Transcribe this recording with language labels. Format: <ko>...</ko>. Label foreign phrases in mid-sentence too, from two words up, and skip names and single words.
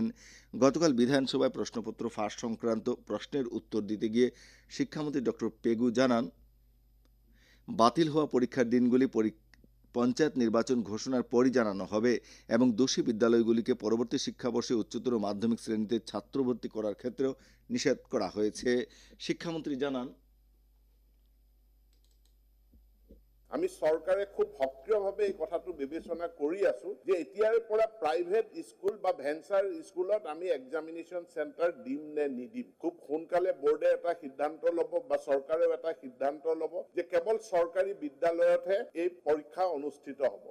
<bn>গতকাল বিধানসভায় প্রশ্নপত্র ফাঁস সংক্রান্ত প্রশ্নের উত্তর দিতে গিয়ে শিক্ষামন্ত্রী ডক্টর পেগু জানান, বাতিল হওয়া পরীক্ষার দিনগুলি পঞ্চায়েত নির্বাচন ঘোষণার পরই জানানো হবে এবং দোষী বিদ্যালয়গুলিকে পরবর্তী শিক্ষাবর্ষে উচ্চতর মাধ্যমিক শ্রেণীতে ছাত্র ভর্তি করার ক্ষেত্রেও নিষেধ করা হয়েছে। শিক্ষামন্ত্রী জানান,</bn> <as>আমি সরকাৰে খুব সক্ৰিয়ভাৱে এই কথাটো বিবেচনা কৰি আছো যে এতিয়াৰে পৰা</as> <en>private school</en> <as>বা</as> <en>venture schoolত</en> <as>আমি</as> <en>examination centre</en> <as>দিম নে নিদিম। খুব সোনকালে বোৰ্ডে এটা সিদ্ধান্ত ল'ব বা চৰকাৰেও এটা সিদ্ধান্ত ল'ব যে কেৱল চৰকাৰী বিদ্যালয়তহে এই পৰীক্ষা অনুষ্ঠিত হ'ব।</as>